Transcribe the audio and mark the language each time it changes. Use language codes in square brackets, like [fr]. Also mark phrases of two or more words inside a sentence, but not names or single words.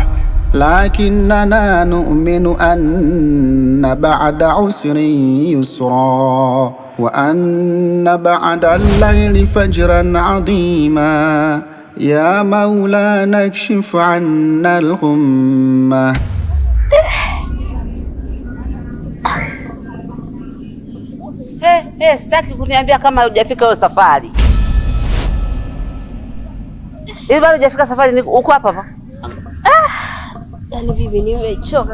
[ar] لكننا نؤمن أن بعد عسر يسرا وأن بعد الليل فجرا عظيما يا مولانا اكشف عنا الغمة. [sw] Sitaki kuniambia kama hujafika hiyo safari. Hivi bado hujafika safari, uko hapa hapa? Yaani bibi, nimechoka.